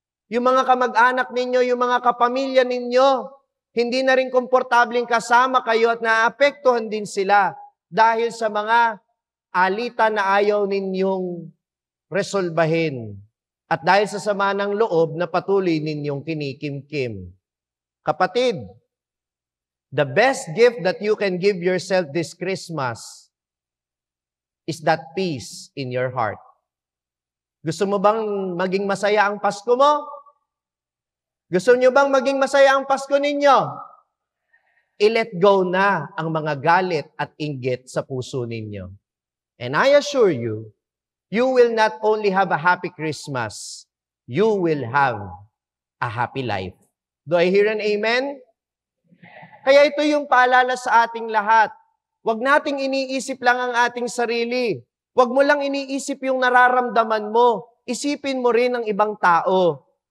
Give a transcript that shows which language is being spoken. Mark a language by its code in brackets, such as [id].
[tl] Yung mga kamag-anak ninyo, yung mga kapamilya ninyo, hindi na rin komportabling kasama kayo at naapektuhan din sila dahil sa mga alitan na ayaw ninyong resolbahin. At dahil sa sama ng loob na patuloy ninyong kinikimkim. [en] Kapatid, the best gift that you can give yourself this Christmas is that peace in your heart. [tl] Gusto mo bang maging masaya ang Pasko mo? Gusto niyo bang maging masaya ang Pasko ninyo? I-let go na ang mga galit at inggit sa puso ninyo. [en] And I assure you, you will not only have a happy Christmas, you will have a happy life. Do I hear an amen? [tl] Kaya ito yung paalala sa ating lahat. Huwag nating iniisip lang ang ating sarili. Huwag mo lang iniisip yung nararamdaman mo. Isipin mo rin ang ibang tao.